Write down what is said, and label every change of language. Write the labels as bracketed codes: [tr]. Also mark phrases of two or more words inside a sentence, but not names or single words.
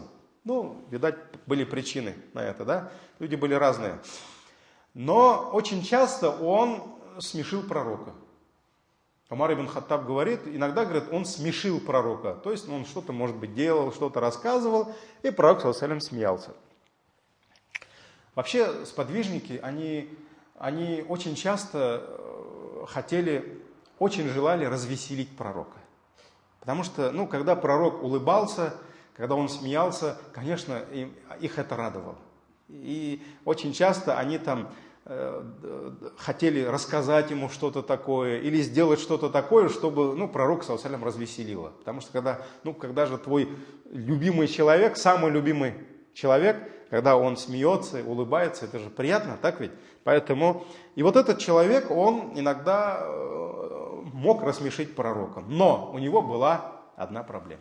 [ru] Ну, видать, были причины на это, да? Люди были разные. Но очень часто он смешил пророка. Умар ибн Хаттаб говорит, иногда, говорит, он смешил пророка. То есть он что-то, может быть, делал, что-то рассказывал, и пророк, [ar] صلى الله عليه وسلم, [ru] смеялся. Вообще, сподвижники, они очень часто очень желали развеселить пророка. Потому что, ну, когда пророк улыбался, когда он смеялся, конечно, их это радовало. И очень часто они там хотели рассказать ему что-то такое или сделать что-то такое, чтобы пророк [ar] صلى الله عليه وسلم [ru] развеселило. Потому что когда же твой любимый человек, самый любимый человек, когда он смеется, улыбается, это же приятно, так ведь? Поэтому, и вот этот человек, он иногда мог рассмешить пророка. Но у него была одна проблема.